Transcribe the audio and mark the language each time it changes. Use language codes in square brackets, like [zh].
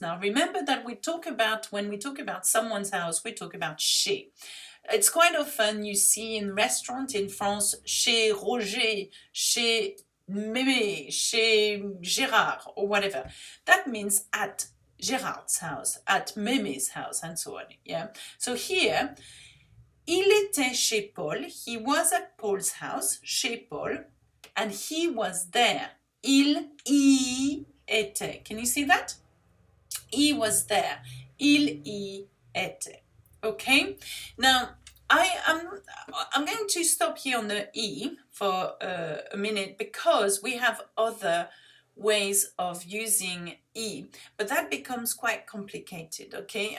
[en] Now remember that when we talk about someone's house, we talk about chez. It's quite often you see in restaurants in France, chez Roger, chez Mémé, chez Gérard, or whatever. That means at Gérard's house, at Mémé's house, and so on. Yeah. So here, [fr] il était chez Paul. [en] He was at Paul's house, chez Paul, and he was there. [fr] Il y était. [en] Can you see that? He was there. [fr] Il y était. Okay? [en] Now, I'm going to stop here on the E for a minute because we have other ways of using E, but that becomes quite complicated, okay?